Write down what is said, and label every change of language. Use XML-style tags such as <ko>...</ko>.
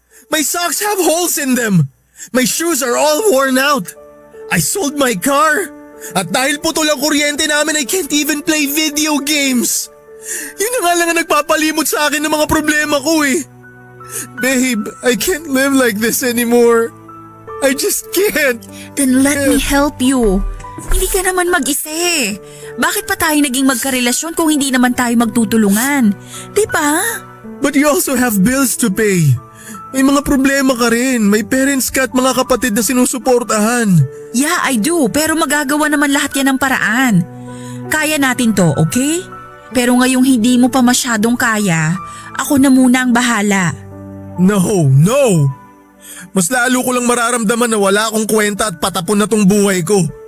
<en>My socks have holes in them. My shoes are all worn out. I sold my car.</en> <tl>At dahil putol ang kuryente namin,</tl> <en>I can't even play video games.</en> <tl>Yun na nga lang ang nagpapalimot sa akin ng mga problema ko eh.</tl> <en>Babe, I can't live like this anymore. I just can't. Then let me help you.</en> <tl>Hindi ka naman mag-isa eh. Bakit pa tayo naging magkarelasyon kung hindi naman tayo magtutulungan? Diba?</tl> <en>But you also have bills to pay.</en> <tl>May mga problema ka rin. May parents ka at mga kapatid na sinusuportahan.</tl> <en>Yeah, I do.</en> <tl>Pero magagawa naman lahat yan ng paraan. Kaya natin to, okay? Pero ngayong hindi mo pa masyadong kaya, ako na muna ang bahala. No! Mas lalo ko lang mararamdaman na wala akong kwenta at patapon na tong buhay ko.</tl>